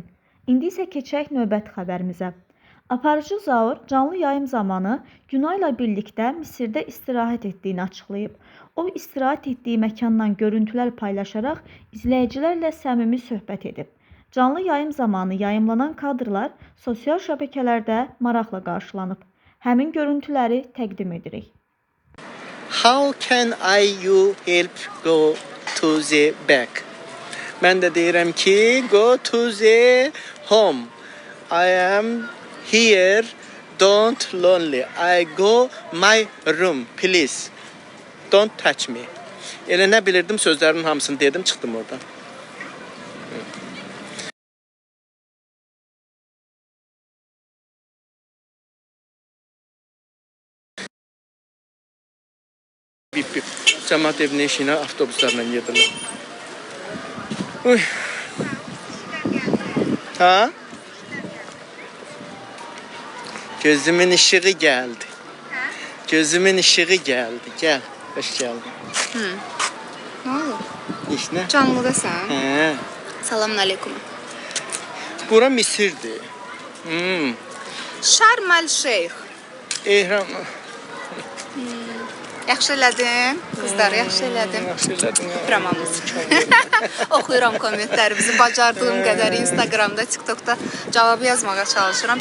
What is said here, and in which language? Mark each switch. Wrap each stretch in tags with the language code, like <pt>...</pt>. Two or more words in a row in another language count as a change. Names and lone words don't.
<az>İndi isə keçək növbəti xəbərimizə. Aparıcı Zaur canlı yayım zamanı Günayla birlikdə Misirdə istirahət etdiyini açıqlayıb. O, istirahət etdiyi məkandan görüntülər paylaşaraq izləyicilərlə səmimi söhbət edib. Canlı yayım zamanı yayımlanan kadrlar sosial şəbəkələrdə maraqla qarşılanıb. Həmin görüntüləri təqdim edirik.</az> <en>How can you help go to the back?</en> <az>Mən də deyirəm ki,</az> <en>go to the home. I am here, don't lonely. I go my room, please. Don't touch me.</en> <az>Elə nə bilirdim, sözlərin hamısını dedim, çıxdım oradan. Bip bip. Cəmaət evinə işinə avtobuslarla gedirlər. Uy. Ha?</az> <tr>Gözümün ışığı geldi. Gözümün ışığı geldi. Gel. Hoş geldin. Ne oldu? İş ne?</tr> <az>Canlıdasan. He.</az> <tr>Selamun aleyküm. Bura Misir'di. Şarm el Şeyh. Ehram.</tr> <az>Yaxşı elədin. Qızlar, yaxşı elədin. Yaxşı elədin. Öpürəm hamınızı. Oxuyuram kommentlərimizi. Bacardığım qədər Instagramda, TikTokda cavabı yazmağa çalışıram.</az>